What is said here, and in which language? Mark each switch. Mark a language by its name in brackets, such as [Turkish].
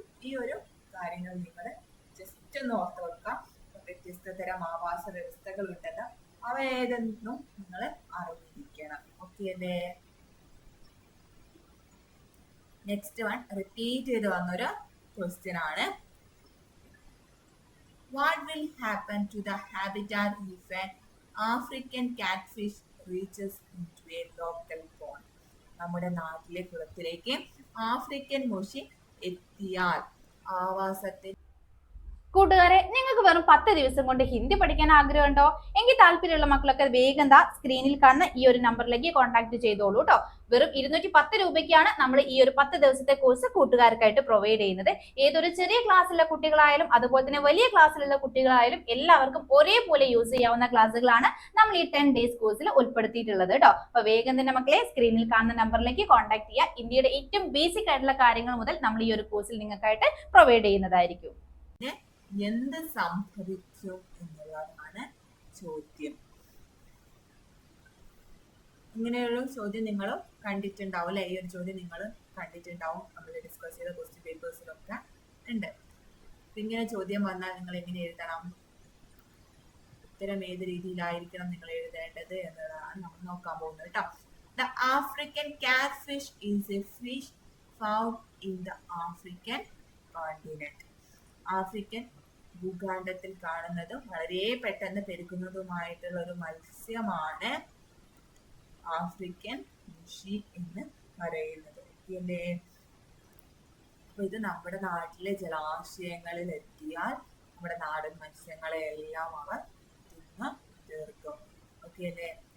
[Malayalam] ഈ ഒരു കാര്യങ്ങൾ നിങ്ങൾ ജസ്റ്റ് ഒന്ന് ഓർത്ത് വെക്കാം. വ്യത്യസ്ത തരം ആവാസ വ്യവസ്ഥകൾ ഉണ്ടെന്ന് അവ ഏതെന്നും നിങ്ങൾ അറിഞ്ഞിരിക്കണം. ഓക്കെ അല്ലേ? നെക്സ്റ്റ് വൺ റിപ്പീറ്റ് ചെയ്ത് വന്നൊരു ക്വസ്റ്റ്യൻ ആണ്. [English] What will happen to the habitat if an African catfish reaches into a local pond? [Malayalam] നമ്മുടെ നാട്ടിലെ കുളത്തിലേക്ക് ആഫ്രിക്കൻ മുഷി എത്തിയാൽ ആവാസത്തിൽ. കൂട്ടുകാരെ, നിങ്ങൾക്ക് വെറും 10 ദിവസം കൊണ്ട് ഹിന്ദി പഠിക്കാൻ ആഗ്രഹമുണ്ടോ? എങ്കിൽ താല്പര്യമുള്ള മക്കളൊക്കെ വേഗം സ്ക്രീനിൽ കാണുന്ന ഈ ഒരു നമ്പറിലേക്ക് കോൺടാക്ട് ചെയ്തോളൂ കേട്ടോ. വെറും 210 രൂപയ്ക്കാണ് നമ്മൾ ഈ ഒരു 10 ദിവസത്തെ കോഴ്സ് കൂട്ടുകാർക്കായിട്ട് പ്രൊവൈഡ് ചെയ്യുന്നത്. ഏതൊരു ചെറിയ ക്ലാസ്സിലുള്ള കുട്ടികളായാലും അതുപോലെ തന്നെ വലിയ ക്ലാസ്സിലുള്ള കുട്ടികളായാലും എല്ലാവർക്കും ഒരേപോലെ യൂസ് ചെയ്യാവുന്ന ക്ലാസ്സുകളാണ് നമ്മൾ ഈ 10 ഡേയ്സ് കോഴ്സിൽ ഉൾപ്പെടുത്തിയിട്ടുള്ളത് കേട്ടോ. അപ്പൊ വേഗം തന്നെ മക്കളെ സ്ക്രീനിൽ കാണുന്ന നമ്പറിലേക്ക് കോൺടാക്ട് ചെയ്യുക. ഇന്ത്യയുടെ ഏറ്റവും ബേസിക് ആയിട്ടുള്ള കാര്യങ്ങൾ മുതൽ നമ്മൾ ഈ ഒരു കോഴ്സിൽ നിങ്ങൾക്കായിട്ട് പ്രൊവൈഡ് ചെയ്യുന്നതായിരിക്കും. എന്ത് സംഭവിച്ചു എന്നുള്ളതാണ് ചോദ്യം. ഇങ്ങനെയുള്ള ചോദ്യം നിങ്ങൾ കണ്ടിട്ടുണ്ടാവും അല്ലെ. ഈ ഒരു ചോദ്യം നിങ്ങൾ കണ്ടിട്ടുണ്ടാവും, നമ്മൾ ഡിസ്കസ് ചെയ്ത ക്വസ്റ്റ്യൻ പേപ്പേഴ്സിലൊക്കെ ഉണ്ട്. ഇങ്ങനെ ചോദ്യം വന്നാൽ നിങ്ങൾ എങ്ങനെ എഴുതണം, ഉത്തരം ഏത് രീതിയിലായിരിക്കണം നിങ്ങൾ എഴുതേണ്ടത് എന്നതാണ് നമ്മൾ നോക്കാൻ പോകുന്നത് കേട്ടോ. [English] The African catfish is a fish found in the African continent. [Malayalam] African ഭൂഖണ്ഡത്തിൽ കാണുന്നതും വളരെ പെട്ടെന്ന് പെരുകുന്നതുമായിട്ടുള്ള ഒരു മത്സ്യമാണ് ആഫ്രിക്കൻ മുഷി എന്ന് പറയുന്നത്. അല്ലേ? അപ്പൊ ഇത് നമ്മുടെ നാട്ടിലെ ജലാശയങ്ങളിൽ എത്തിയാൽ നമ്മുടെ നാടൻ മത്സ്യങ്ങളെ എല്ലാം അവർ തിന്ന് തീർക്കും. ഓക്കെ അല്ലേ?